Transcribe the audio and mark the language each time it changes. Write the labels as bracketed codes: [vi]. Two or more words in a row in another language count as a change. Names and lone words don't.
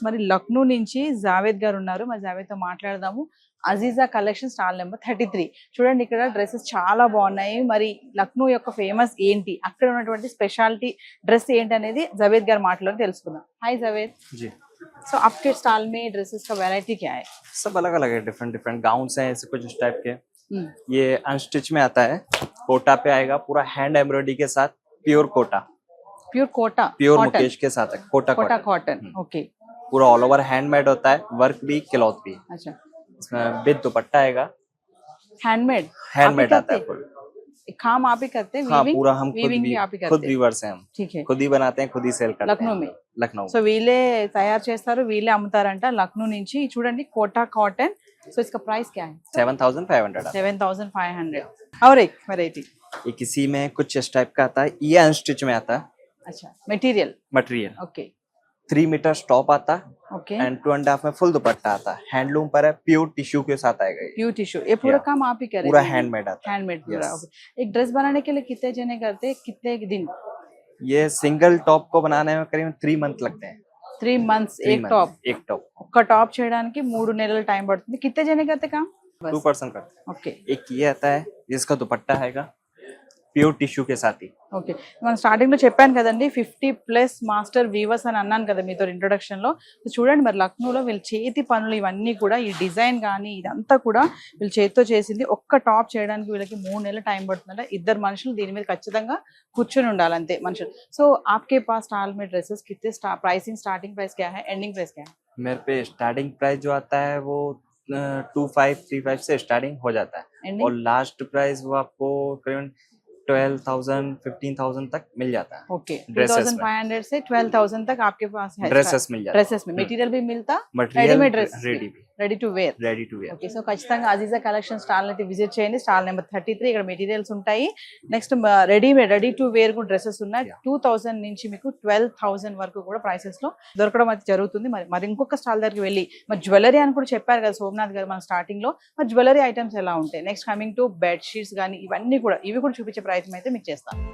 [te] మరి లక్నో నుంచి జావేద్ గారు ఉన్నారు, మరి జావేద్ తో మాట్లాడదాము. అజీజా కలెక్షన్ [en] stall number [te] 33. చూడండి, ఇక్కడ డ్రెస్సెస్ చాలా బాగున్నాయి. మరి లక్నో యొక్క ఫేమస్ ఏంటి, అక్కడ ఉన్నటువంటి [en] speciality dress [te] ఏంటి అనేది జావేద్ గారు మాటలో తెలుసుకుందాం. [hi] హాయ్ జావేద్, సో आपके स्टॉल में ड्रेसेस का वैरायटी क्या है? सब अलग अलग है, [en] different different gowns [hi] हैं ऐसे कुछ इस टाइप के। हम्म, ये अनस्टिच में आता है, कोटा पे आएगा, पूरा [en] hand embroidery [hi] के साथ, प्योर कोटा, प्योर कोटा प्योर कॉटन, मुकेश के साथ है, कोटा कोटा कॉटन। [en] cotton, okay. [hi] पूरा [en] all over handmade [hi] होता है, वर्क भी क्लॉथ भी। अच्छा, इसमें विद दुपट्टा आएगा, हैंडमेड हैंडमेड आता है full। काम आप ही करते हैं? हाँ, weaving? पूरा हम खुद Weaving भी भी आप ही खुद करते हैं? वीवर्स हैं हम, ठीक है। खुद ही बनाते हैं, खुद ही सेल करते లక్నో हैं में? लखनऊ। [te] సో వీళ్ళే తయారు చేస్తారు, వీళ్ళే అమ్ముతారంట లక్నో నుంచి। చూడండి కోటా కాటన్। సో [hi] इसका प्राइस क्या है? 7500 7500। और एक वैरायटी, ये किसी में कुछ इस टाइप का आता है, ये अनस्टिच में आता है अच्छा मटेरियल, मटेरियल। ओके 3 [en] meter stop [hi] आता है ओके। एंड 2.5 में फुल दुपट्टा आता है, हैंडलूम पर है, [en] pure tissue [hi] के साथ आएगा ये, [en] pure tissue, [hi] ये पूरा [en] Yeah. [hi] काम आप ही करें? पूरा हैंडमेड आता है। हैंडमेड पूरा, [en] Yes. [hi] ओके। एक ड्रेस बनाने के लिए कितने जने करते हैं, कितने दिन? ये [en] single top [hi] को बनाने में करीबन 3 मंथ लगते हैं। [en] 3 months 3 [hi] एक month, टॉप, एक टॉप [te] ఒక్క టాప్ చేయడానికి 3 నెలల టైం పడుతుంది। [hi] कितने जने करते काम? 2 पर्सन करते हैं। [te] ఓకే [hi] एक ये आता है जिसका दुपट्टा आएगा प्योर टिश्यू के साथ ही। [te] ఓకే, మనం స్టార్టింగ్ లో చెప్పాను కదండి 50+ [en] master weavers [te] అని అన్నాను కదా మీతో ఇంట్రొడక్షన్ లో। సో చూడండి మరి లక్నోలో వీళ్ళ చేతి పనులు ఇవన్నీ కూడా, ఈ డిజైన్ కానీ ఇదంతా కూడా వీళ్ళ చేతితో చేసింది। ఒక్క టాప్ చేయడానికి వీళ్ళకి 3 నెలల టైం పడుతుందంట। ఇద్దరు మనుషులు దీని మీద ఖచ్చితంగా కూర్చొని ఉండాలి అంతే మనుషులు। [hi] సో आपके पास स्टॉल में ड्रेसेस कितने प्राइसिंग, [en] starting price [hi] क्या है, [en] ending price [hi] क्या है? मेरे पे [en] starting price [hi] जो आता है वो 2535 से स्टार्टिंग हो जाता है, एंडिंग और [en] last price [hi] वो आपको करीबन 12,000 15,000 तक मिल जाता है। ओके, Dresses में। 2500 से 12,000 तक आपके पास है ड्रेसेस मिल जाता ड्रेसेस में। मटेरियल भी मिलता, मटेरियल [en] readymade dress, [hi] रेडी भी, [en] ready to wear. ready to wear. [te] ఓకే, సో ఖచ్చితంగా అజీజా కలెక్షన్ స్టాల్ అయితే విజిట్ చేయండి। [en] stall number [te] 33, ఇక్కడ మెటీరియల్స్ ఉంటాయి। నెక్స్ట్ [en] readymade, ready to wear [te] కూడా డ్రెస్సెస్ ఉన్నాయి। 2000 నుంచి మీకు 12,000 వరకు కూడా ప్రైసెస్ లో దొరకడం అయితే జరుగుతుంది। మరి ఇంకొక స్టాల్ దగ్గరికి వెళ్ళి, మరి జ్యువెలరీ అని కూడా చెప్పారు కదా సోమనాథ్ గారు మన స్టార్టింగ్ లో, మరి [en] jewellery items [te] ఎలా ఉంటాయి, [en] next coming to bed sheets [te] కానీ ఇవన్నీ కూడా, ఇవి కూడా చూపించే ప్రయత్నం అయితే మీకు చేస్తాను।